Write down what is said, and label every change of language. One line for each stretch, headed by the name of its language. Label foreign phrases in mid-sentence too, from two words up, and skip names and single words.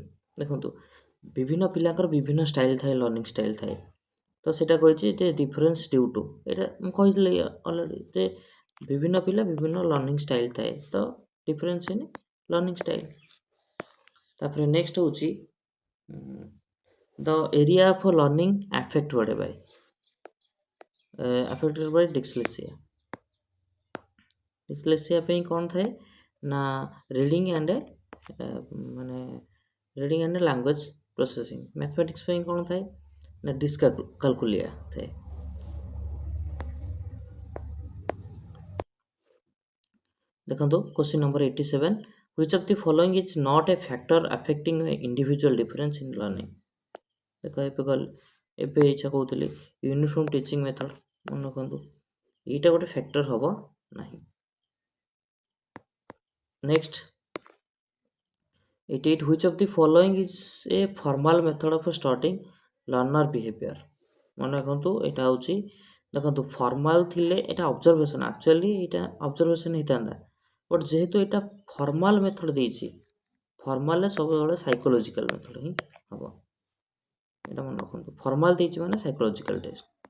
Odia: ଦେଖନ୍ତୁ ବିଭିନ୍ନ ପିଲାଙ୍କର ବିଭିନ୍ନ ଷ୍ଟାଇଲ୍ ଥାଏ,
English: learning style
Odia: ଥାଏ, ତ ସେଇଟା କହିଛି ଯେ
English: difference due to,
Odia: ଏଇଟା ମୁଁ କହିଥିଲି ଅଲରେଡ଼ି ଯେ ବିଭିନ୍ନ ପିଲା ବିଭିନ୍ନ
English: learning style
Odia: ଥାଏ, ତ
English: difference in learning style. ତାପରେ ନେକ୍ସଟ ହେଉଛି the area of learning affected by dyslexia.
Odia: dyslexia ପାଇଁ କ'ଣ ଥାଏ ନା
English: reading and
Odia: ମାନେ
English: reading and language processing.
Odia: ମ୍ୟାଥମେଟିକ୍ସ ପାଇଁ କ'ଣ ଥାଏ ନା ଡିସକାଲକୁଲିଆ ଥାଏ। ଦେଖନ୍ତୁ
English: question number
Odia: 87,
English: which of the following is not a factor affecting individual difference in learning?
Odia: ଦେଖ ଏବେ ଇଚ୍ଛା କହୁଥିଲି
English: uniform teaching method,
Odia: ମନେ ରଖନ୍ତୁ ଏଇଟା ଗୋଟେ ଫ୍ୟାକ୍ଟର ହେବ ନାହିଁ। ନେକ୍ସଟ 88,
English: which of the following is a formal method of starting learner behavior?
Odia: ମନେ ରଖନ୍ତୁ ଏଇଟା ହେଉଛି, ଦେଖନ୍ତୁ ଫର୍ମାଲ ଥିଲେ ଏଇଟା ଅବଜରଭେସନ୍, ଆକ୍ଚୁଆଲି ଏଇଟା ଅବଜରଭେସନ୍ ହେଇଥାନ୍ତା, ବଟ୍ ଯେହେତୁ ଏଇଟା
English: formal method
Odia: ଦେଇଛି, ଫର୍ମାଲରେ ସବୁବେଳେ
English: psychological method
Odia: ହିଁ ହେବ, ଏଇଟା ମନେ ରଖନ୍ତୁ, ଫର୍ମାଲ ଦେଇଛି ମାନେ
English: psychological test.